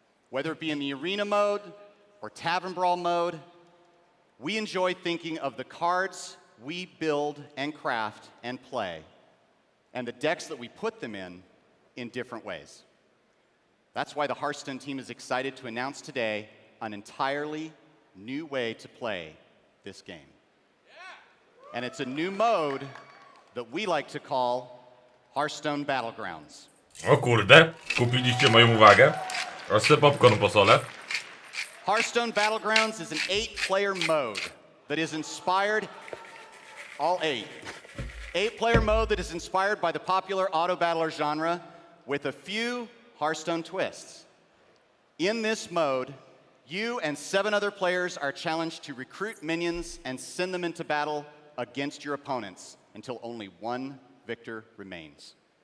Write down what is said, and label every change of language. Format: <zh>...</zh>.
<en>Whether it be in the arena mode or tavern brawl mode, we enjoy thinking of the cards we build and craft and play, and the decks that we put them in different ways. That's why the Hearthstone team is excited to announce today an entirely new way to play this game. And it's a new mode that we like to call Hearthstone Battlegrounds.</en> <pl>O kurde, kupiliście moją uwagę. Aż se popcorn posolę.</pl> <en>Hearthstone Battlegrounds is an 8-player mode that is inspired, all 8 8-player mode that is inspired by the popular auto battler genre with a few Hearthstone twists. In this mode, you and 7 other players are challenged to recruit minions and send them into battle against your opponents until only one victor remains.</en>